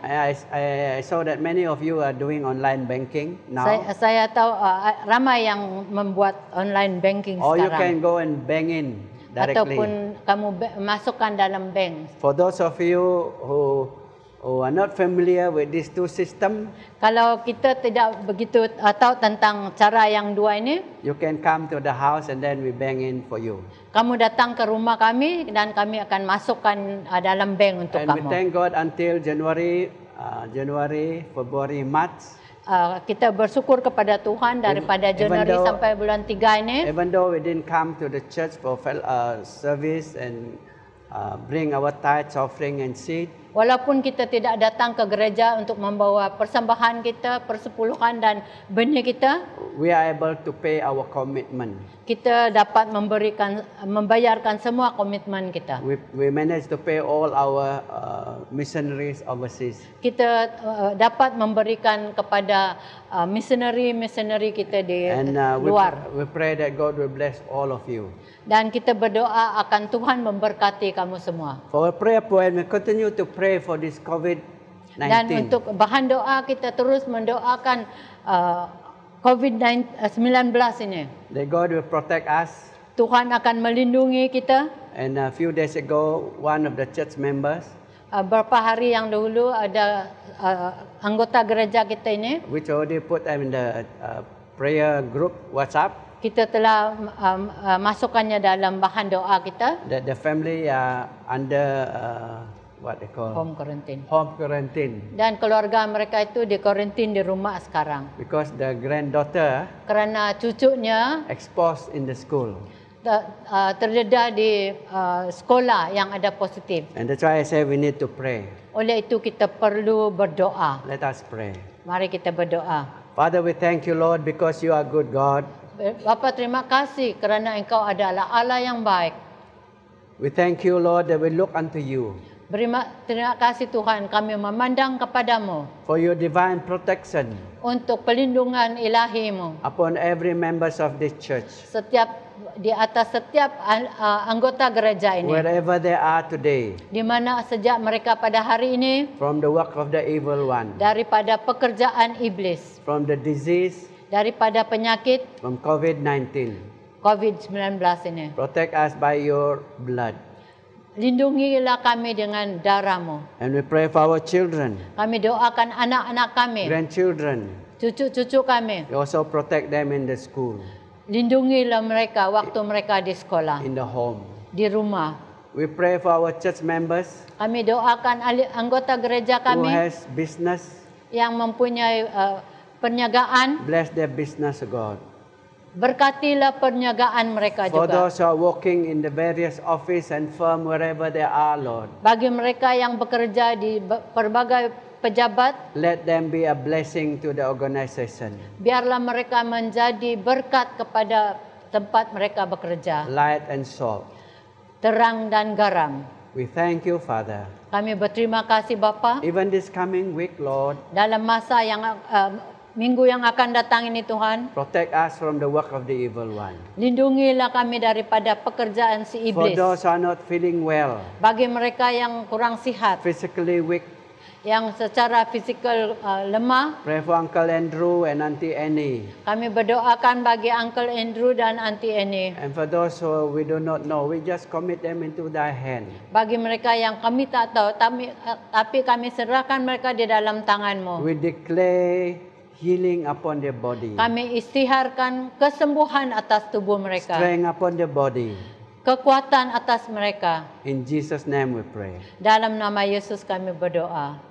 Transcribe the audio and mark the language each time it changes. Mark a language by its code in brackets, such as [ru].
[en] I saw that many of you are doing online banking now. [ms] saya tahu ramai yang membuat online banking [en] Or you [ms] sekarang. [en] can go and bank in directly. [ms] Ataupun kamu masukkan dalam bank. [en] For those of you who are not familiar with these two systems, [ms] Kalau kita tidak begitu tahu tentang cara yang dua ini, [en] you can come to the house and then we bank in for you. [ms] kamu datang ke rumah kami dan kami akan masukkan dalam bank untuk [en] And we [ms] kamu. [en] thank God until January, February, March. [ms] Kita bersyukur kepada Tuhan daripada [en] Even [ms] Januari [en] though- [ms] sampai bulan 3 ini. [en] Even though we didn't come to the church for service and bring our tithes, offering and seed, [ms] Walaupun kita tidak datang ke gereja untuk membawa persembahan kita, persepuluhan dan benih kita, [en] we are able to pay our commitment. [ms] kita dapat membayarkan semua komitmen kita. [en] We managed to pay all our missionaries overseas. [ms] Kita dapat memberikan kepada missionary kita di [en] And [ms] luar. [en] we pray that God will bless all of you. [ms] Dan kita berdoa akan Tuhan memberkati kamu semua. [en] For our prayer point, we continue to pray for this COVID-19. [ms] Dan untuk bahan doa kita terus mendoakan COVID-19 ini. [en] That God will protect us. [ms] Tuhan akan melindungi kita. [en] And a few days ago, one of the church members, [ms] Beberapa hari yang dahulu ada anggota gereja kita ini, [en] which already put them in the prayer group WhatsApp, [ms] kita telah masukkannya dalam bahan doa kita, [en] that the family are under what they call home quarantine. home quarantine, [ms] Dan keluarga mereka itu di karantin di rumah sekarang. [en] because the granddaughter [ms] Kerana cucunya [en] exposed in the school. [ms] terdedah di sekolah yang ada positif. [en] And that's why I say we need to pray. [ms] Oleh itu kita perlu berdoa. [en] Let us pray. [ms] Mari kita berdoa. [en] Father, we thank you, Lord, because you are good God. [ms] Bapa, terima kasih kerana Engkau adalah Allah yang baik. [en] We thank you, Lord, that we look unto you [ms] Terima kasih Tuhan, kami memandang kepadamu [en] for your divine protection [ms] untuk pelindungan ilahi-Mu [en] upon every members of this church, [ms] di atas setiap anggota gereja ini. [en] wherever they are today, [ms] Di mana sejak mereka pada hari ini [en] from the work of the evil one, [ms] daripada pekerjaan iblis, [en] from the disease, [ms] daripada penyakit [en] from COVID-19. [ms] COVID-19 ini. [en] Protect us by your blood. [ms] Lindungilah kami dengan darah-Mu. [en] And we pray for our children, [ms] Kami doakan anak-anak kami, [en] grandchildren. [ms] cucu-cucu kami. [en] We also protect them in the school, [ms] Lindungilah mereka waktu mereka di sekolah, [en] in the home. [ms] di rumah. [en] We pray for our church members [ms] Kami doakan anggota gereja [en] who [ms] kami [en] has business. [ms] yang mempunyai perniagaan. [en] Bless their business, God. [ms] Berkatilah perniagaan mereka [en] For [ms] juga. [en] those who are working in the various office and firm wherever they are, Lord, [ms] Bagi mereka yang bekerja di berbagai pejabat, [en] let them be a blessing to the organization. [ms] biarlah mereka menjadi berkat kepada tempat mereka bekerja. [en] Light and salt. [ms] Terang dan garam. [en] We thank you, Father. [ms] Kami berterima kasih Bapa. [en] Even this coming week, Lord, [ms] Dalam masa yang minggu yang akan datang ini Tuhan. [en] Protect us from the work of the evil one. [ms] Lindungilah kami daripada pekerjaan si [en] For [ms] iblis. [en] those who are not feeling well, [ms] Bagi mereka yang kurang sihat, [en] physically weak, [ms] yang secara fizikal lemah, [en] pray for Uncle Andrew and Auntie Annie. [ms] kami berdoakan bagi Uncle Andrew dan Auntie Annie. [en] And for those who we do not know, we just commit them into thy hand. [ms] Bagi mereka yang kami tak tahu, tapi kami serahkan mereka di dalam tangan-Mu. [en] We declare healing upon their body, [ms] Kami istiharkan kesembuhan atas tubuh mereka, [en] strength upon their body. [ms] kekuatan atas mereka. [en] In Jesus' name we pray. [ms] Dalam nama Yesus kami berdoa.